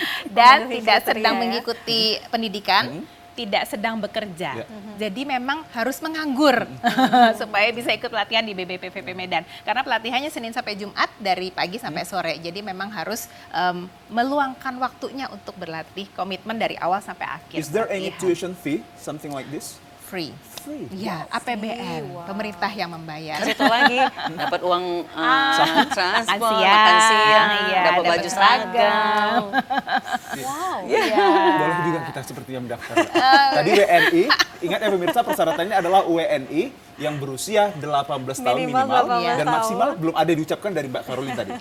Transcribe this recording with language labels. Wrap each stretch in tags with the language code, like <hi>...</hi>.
<id>Dan tidak sedang mengikuti pendidikan, tidak sedang bekerja. Jadi memang harus menganggur supaya bisa ikut pelatihan di BBPVP Medan. Karena pelatihannya Senin sampai Jumat dari pagi sampai sore. Jadi memang harus meluangkan waktunya untuk berlatih, komitmen dari awal sampai akhir.</id> <en>Is there any tuition fee, something like this? Free. Free.</en> <id>Ya, APBN, pemerintah yang membayar. Itu lagi dapat uang transport, siang, makan siang, dapat dapat baju seragam. Boleh juga kita sepertinya mendaftar. Tadi WNI, ingat ya pemirsa, persyaratannya adalah WNI yang berusia 18 tahun minimal, dan maksimal belum ada diucapkan dari Mbak Caroline tadi.</id>